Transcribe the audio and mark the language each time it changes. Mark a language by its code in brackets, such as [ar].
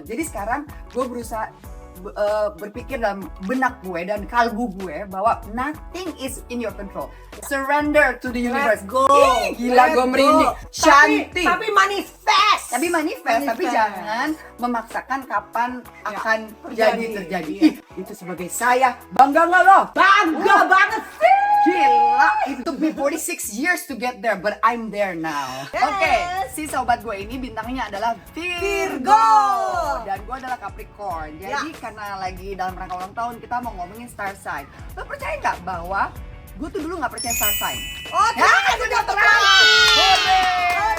[id] Jadi sekarang gue berusaha berpikir dalam benak gue dan kalbu gue bahwa [en] nothing is in your control. Surrender to the universe. Let's go. [id] Ih, gila gue merinding. Shanti. Tapi manifest. Tapi jangan memaksakan kapan akan terjadi. Iya. Ih, itu sebagai saya bangga nggak lo? Bangga banget sih. [en] Gila, it took me 46 years to get there, but I'm there now. [id] Oke, si sobat gue ini bintangnya adalah Virgo. Dan gue adalah Capricorn. Jadi karena lagi dalam rangka ulang tahun, kita mau ngomongin star sign. Lo percaya nggak bahwa gue tuh dulu nggak percaya star sign? Oh, sudah terlatih.